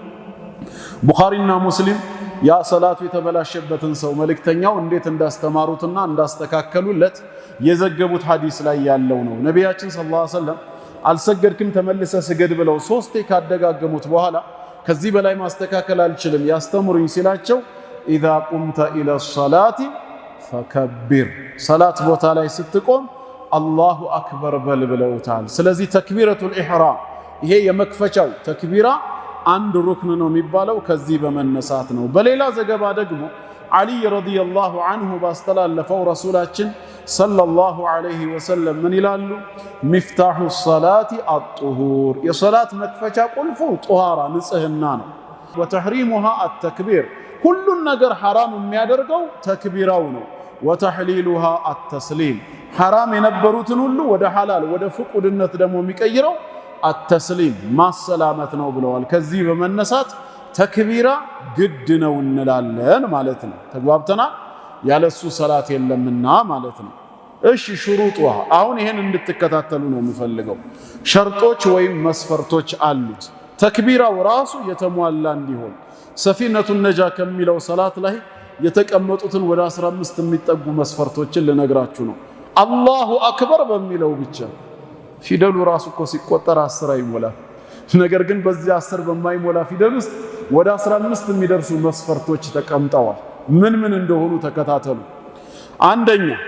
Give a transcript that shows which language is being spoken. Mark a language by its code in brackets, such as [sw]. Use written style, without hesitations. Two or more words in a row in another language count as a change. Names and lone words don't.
[am] ቡኻሪና ሙስሊም ያ ሶላቱ የተበላሸበትን ሰው መልእክተኛው እንዴት እንዳስተማሩትና እንዳስተካከሉለት የዘገቡት ሐዲስ ላይ ያለው ነው ነብያችን [ar] صلى الله عليه وسلم [am] አልሰገድክም ተመልሰ ስገድ ብለው ሶስቴ ካደጋገሙት በኋላ ከዚህ በላይ ማስተካከል አልችልም ያስተምሩኝ ሲላቸው [ar] اذا قمت الى الصلاه فكبر صلاه [am] ቦታ ላይ ስትቆም [ar] الله أكبر [am] በል ብለውታል ስለዚህ [ar] تكبيرة الإحرام [am] ይሄ የመክፈቻው ተክቢራ አንድ ሩክን ነው የሚባለው ከዚህ በመነሳት ነው በሌላ ዘገባ ደግሞ አሊ [ar] رضي الله عنه [am] ባስተላለፈው ረሱላችን [ar] صلى الله عليه وسلم [am] ምን ይላሉ [ar] مفتاح الصلاة الطهور [am] የሶላት መክፈቻ ቁልፉ ጧሃራ ንጽህና ነው [ar] وتحريمها التكبير [am] ሁሉን ነገር حرام የሚያደርገው ተክቢራው ነው [ar] وتحليلها التسليم حرام [am] የነበሩትን ሁሉ ወደ ሐላል ወደ ፍቁድነት ደግሞ የሚቀይረው التسليم ማሰላመት ነው ብለዋል ከዚህ በመነሳት ተክቢራ ግድ ነው እንላለን ማለት ነው ተግባብተና ያለሱ ሶላት የለምና ማለት ነው እሺ ሽሩጡሃ አሁን ይሄን እንድትከታተሉ ነው የምፈልገው ሸርጦች ወይም መስፈርቶች አሉት ተክቢራው ራሱ የተሟላ እንዲሆን ሰፊነቱን ነጃ ከሚለው ሶላት ላይ የተቀመጡትን ወደ 15 የሚጠጉ መስፈርቶችን ልነግራችሁ ነው [ar] الله أكبر [am] በሚለው ብቻ ፊደሉ ራሱ እኮ ሲቆጠር 10 አይሞላም ነገር ግን በዚህ 10 በማይሞላ ፊደል ውስጥ ወደ 15 የሚደርሱ መስፈርቶች ተቀምጠዋል ምን እንደሆኑ ተከታተሉ አንደኛ